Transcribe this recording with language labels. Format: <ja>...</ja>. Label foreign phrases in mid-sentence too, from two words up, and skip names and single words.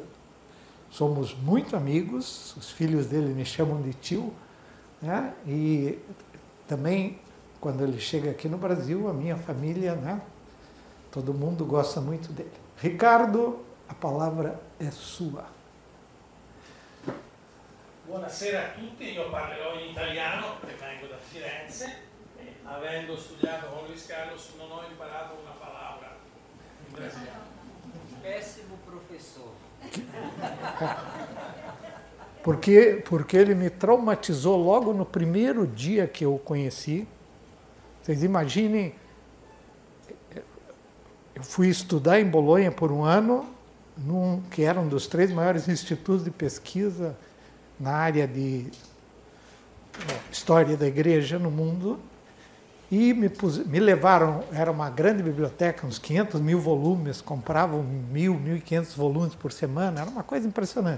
<pt>Somos muito amigos, os filhos dele me chamam de tio, né, e também, quando ele chega aqui no Brasil, a minha família, né, todo mundo gosta muito dele. Ricardo, a palavra é sua.</pt> <it>Buonasera a tutti, io parlerò in italiano perché vengo da Firenze e avendo studiato con Luis Carlos non ho imparato una parola in brasiliano.</it> <pt>Péssimo professor. Porque ele me traumatizou logo no primeiro dia que eu o conheci. Vocês imaginem, eu fui estudar em Bolonha por um ano, que era um dos 3 maiores institutos de pesquisa na área de história da igreja no mundo, e me levaram, era uma grande biblioteca, uns 500 mil volumes, compravam 1.500 volumes por semana, era uma coisa impressionante.</pt>